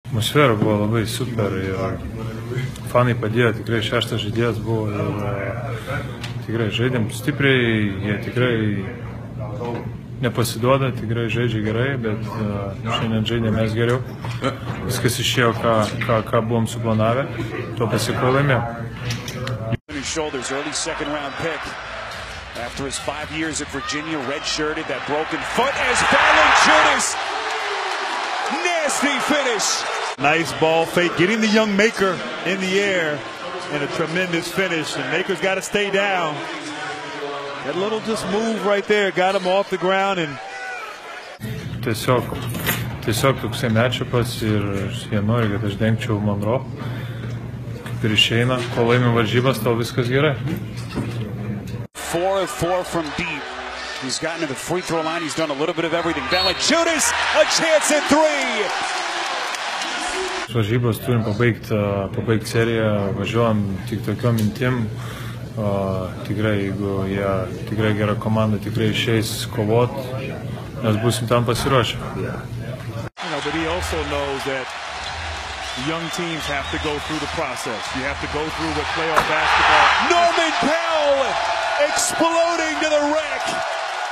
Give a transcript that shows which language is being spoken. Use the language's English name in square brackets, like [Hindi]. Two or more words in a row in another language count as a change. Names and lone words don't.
[Lithuanian] Atmosfera buvo labai super ir fanai padėjo, tikrai šeštas žaidėjas buvo ir tikrai žaidėm stipriai, jie tikrai nepasiduoda, tikrai žaidžia gerai, bet šiandien žaidėm mes geriau. Viskas išėjo, ką buvom suplanavę, to pasiekoje laimėjom. [English] Early second round pick. After his 5 years at Virginia, redshirted, that broken foot as Valanciunas. Nasty finish. Nice ball fake, getting the young Maker in the air, and a tremendous finish. And Maker's got to stay down. That little just move right there got him off the ground. And [Lithuanian] tiesiog toksai matchupas ir jie nori, kad aš dengčiau Monroe. Kaip ir išeina, kol laimim varžybas, tau viskas gerai. [English] 4 of 4 from deep. He's gotten to the free throw line. He's done a little bit of everything. Valanciunas, a chance at 3. [Lithuanian] Varžybas turim pabaigti seriją, važiuojam tik tokiom mintim. Tikrai, jeigu jie tikrai gera komanda, tikrai išeis kovot, mes būsim tam pasiruošę. [English] But he also knows that young teams have to go through the process. You have to go through with playoff basketball. Norman Powell exploding to the rack.